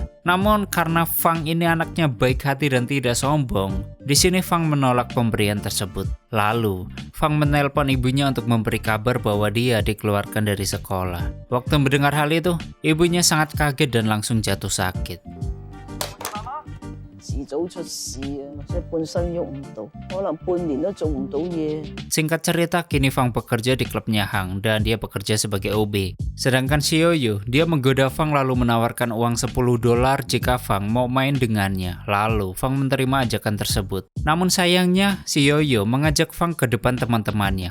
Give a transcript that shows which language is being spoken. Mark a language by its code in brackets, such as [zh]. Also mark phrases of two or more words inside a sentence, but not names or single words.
[id] Namun karena Fang ini anaknya baik hati dan tidak sombong, di sini Fang menolak pemberian tersebut. Lalu, Fang menelpon ibunya untuk memberi kabar bahwa dia dikeluarkan dari sekolah. Waktu mendengar hal itu, ibunya sangat kaget dan langsung jatuh sakit. [yue] 遲早出事啊，即係半身喐唔到，可能半年都做唔到嘢。 [id] Singkat cerita, kini Fang bekerja di klubnya Hang dan dia bekerja sebagai OB. Sedangkan si Yoyo, dia menggoda Fang lalu menawarkan uang $10 jika Fang mau main dengannya. Lalu, Fang menerima ajakan tersebut. Namun sayangnya, si Yoyo mengajak Fang ke depan teman-temannya.